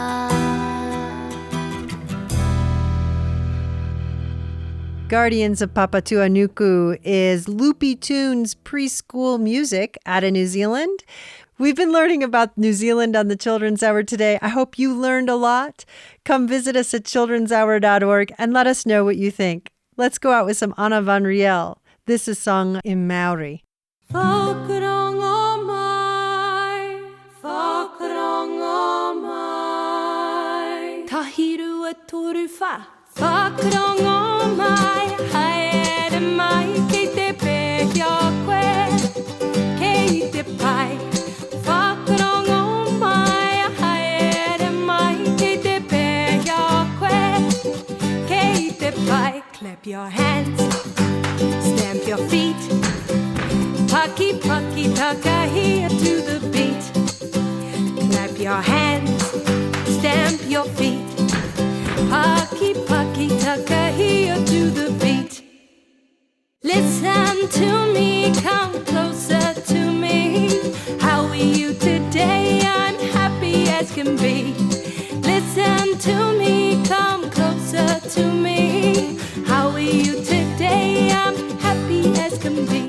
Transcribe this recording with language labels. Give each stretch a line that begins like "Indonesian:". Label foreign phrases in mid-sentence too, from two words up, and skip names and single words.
English: Guardians of Papatuanuku is Loopy Tunes preschool music out of New Zealand. We've been learning about New Zealand on the Children's Hour today. I hope you learned a lot. Come visit us at childrenshour.org and let us know what you think. Let's go out with some Anna Van Riel. This is sung in Maori.
Māori: Whakarongo mai, whakarongo mai. Tahiru e toru wha. Whakarongo mai, haere mai, kei te pēhia koe, kei te pai. Whakarongo mai, haere mai, kei te pēhia koe, kei te pai.
English: Clap your hands, stamp your feet.
Māori: Paki, paki, takahia
English: to the beat. Clap your hands, stamp your feet.
Māori: Paki, paki, takahia
English: to the beat. Listen to me, come closer to me. How are you today? I'm happy as can be. Listen to me, come closer to me. How are you today? I'm happy as can be.